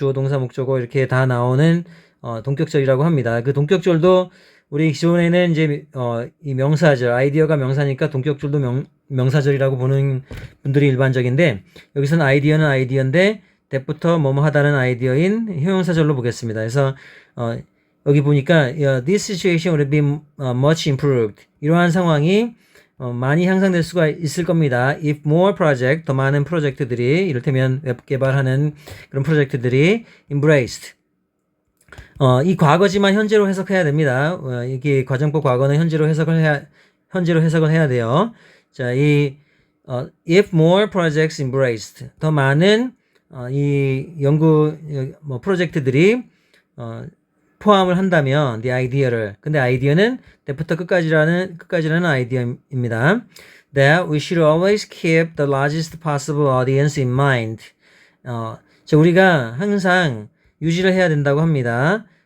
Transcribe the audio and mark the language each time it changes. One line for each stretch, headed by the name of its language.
Korean: 주어 동사 목적어 이렇게 다 나오는 동격절이라고 합니다. 그 동격절도 우리 기존에는 이제 이 명사절 아이디어가 명사니까 동격절도 명사절이라고 보는 분들이 일반적인데 여기서는 아이디어는 아이디어인데 that부터 뭐뭐 하다는 아이디어인 형용사절로 보겠습니다. 그래서 여기 보니까
English: this situation would be much improved.
Korean: 이러한 상황이 많이 향상될 수가 있을 겁니다.
English: If more project,
Korean: 더 많은 프로젝트들이 이를테면 웹 개발하는 그런 프로젝트들이
English: embraced.
Korean: 이 과거지만 현재로 해석해야 됩니다. 이게 과정법 과거는 현재로 해석을 해야 돼요. 자,
English: if more projects embraced.
Korean: 더 많은 이 연구 프로젝트들이 포함을 한다면
English: the idea
Korean: 를 근데 아이디어는 that부터 끝까지라는 아이디어입니다.
English: That we should always keep the largest possible audience in mind.
Korean: 자, 우리가 항상 유지를 해야 된다고 합니다.